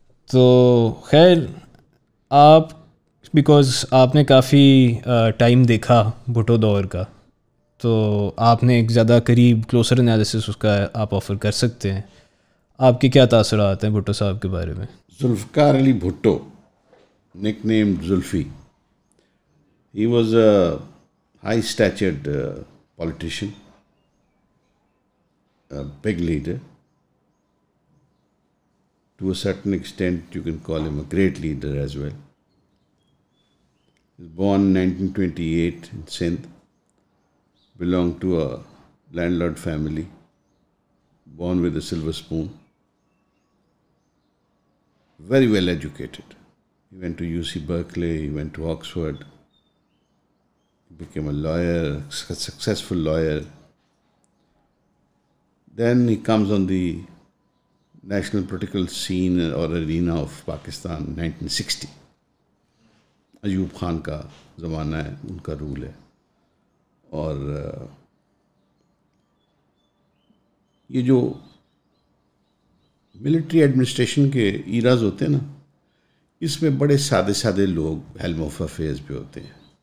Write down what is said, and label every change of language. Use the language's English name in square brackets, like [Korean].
[Urdu] تو خیر آپ بیکاز آپ نے کافی ٹائم دیکھا بھٹو دور کا، تو آپ نے ایک زیادہ قریب کلوزر انالیسس اس کا آپ آفر کر سکتے ہیں. آپ کے کیا تاثرات ہیں بھٹو صاحب کے بارے میں؟ ذوالفقار علی بھٹو، نک نیم Zulfi. [English] He was a high-statured politician, a big leader. To a certain extent, you can call him a great leader as well. He was born in 1928 in Sindh, belonged to a landlord family, born with a silver spoon. Very well educated. He went to UC Berkeley, he went to Oxford. Became a lawyer, a successful lawyer. Then he comes on the national political scene or arena of Pakistan 1960. [Urdu] Ayub Khan کا زمانہ ہے، ان کا role ہے. اور یہ جو military administration کے eras ہوتے ہیں نا، اس میں بڑے سادے سادے لوگ [English] helm of affairs [Urdu] پہ ہوتے ہیں.